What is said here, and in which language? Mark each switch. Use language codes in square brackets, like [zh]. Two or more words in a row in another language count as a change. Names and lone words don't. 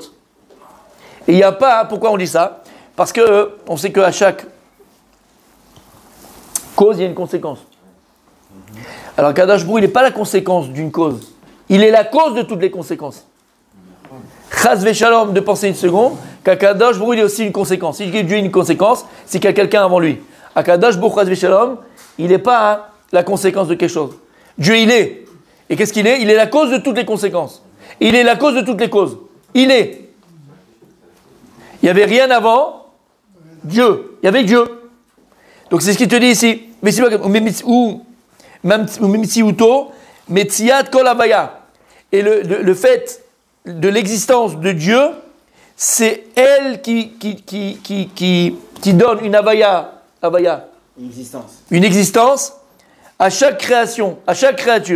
[fr] Et il n'y a pas, pourquoi on dit ça? Parce que on sait qu'à chaque cause, il y a une conséquence. Alors [he] הקדוש ברוך הוא, [fr] il n'est pas la conséquence d'une cause. Il est la cause de toutes les conséquences. [he] חס ושלום, [fr] de penser une seconde, qu' [he] הקדוש ברוך הוא, [fr] il est aussi une conséquence. Si Dieu est une conséquence, c'est qu'il y a quelqu'un avant lui. [he] הקדוש ברוך הוא, חס ושלום, [fr] il n'est pas la conséquence de quelque chose. Dieu, il est. Et qu'est-ce qu'il est? Il est la cause de toutes les conséquences. Il est la cause de toutes les causes. Il est. Il n'y avait rien avant Dieu. Il y avait Dieu. Donc c'est ce qu'il te dit ici. Et le fait de l'existence de Dieu, c'est elle qui donne une avaya, une existence à chaque création, à chaque créature.